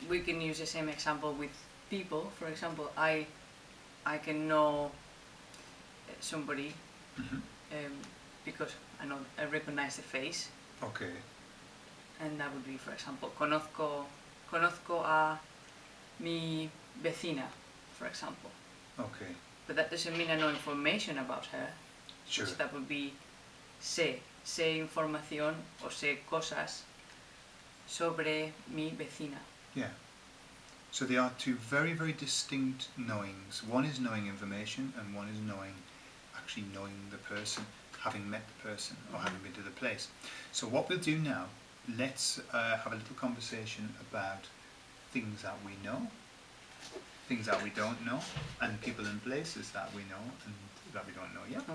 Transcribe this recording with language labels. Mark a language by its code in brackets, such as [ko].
[en] we can use the same example with people. For example, I can know somebody because I recognize the face. Okay. And that would be, for example, [es] conozco a mi vecina, [en] for example. Okay. But that doesn't mean I know information about her. Sure. So that would be [es] sé información o sé cosas sobre mi vecina. [en] Yeah. So they are two very, very distinct knowings. One is knowing information and one is actually knowing the person, having met the person or having been to the place. So what we'll do now, let's have a little conversation about things that we know, things that we don't know, and people and places that we know and that we don't know, yeah?